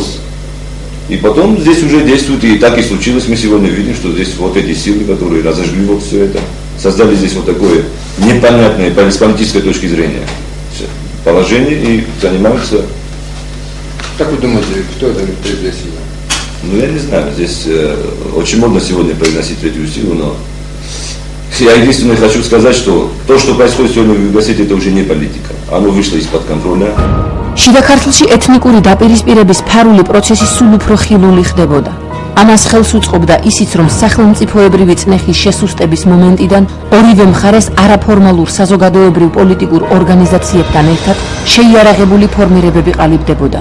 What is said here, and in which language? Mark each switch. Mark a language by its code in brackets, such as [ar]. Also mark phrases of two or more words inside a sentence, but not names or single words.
[ru] И потом здесь уже действует, и так и случилось, мы сегодня видим, что здесь вот эти силы, которые разожгли вот все это, создали здесь вот такое непонятное с политической точки зрения положение и занимаются... Как вы думаете, кто это третья сила? Ну, я не знаю, здесь очень модно сегодня произносить третью силу, но я единственное хочу сказать, что то, что происходит сегодня в Югосетии, это уже не политика. Оно вышло из-под контроля. [ka] შიდა ქართლში ეთნიკური დაპირისპირების ფარული პროცესი სულ უფრო ხილული ხდებოდა. ამას ხელს უწყობდა ისიც, რომ სახელმწიფოებრივი წნეხის შესუსტების მომენტიდან ორივე მხარეს არაფორმალურ საზოგადოებრივ პოლიტიკურ ორგანიზაციებთან ერთად შეიარაღებული ფორმირებები ყალიბდებოდა.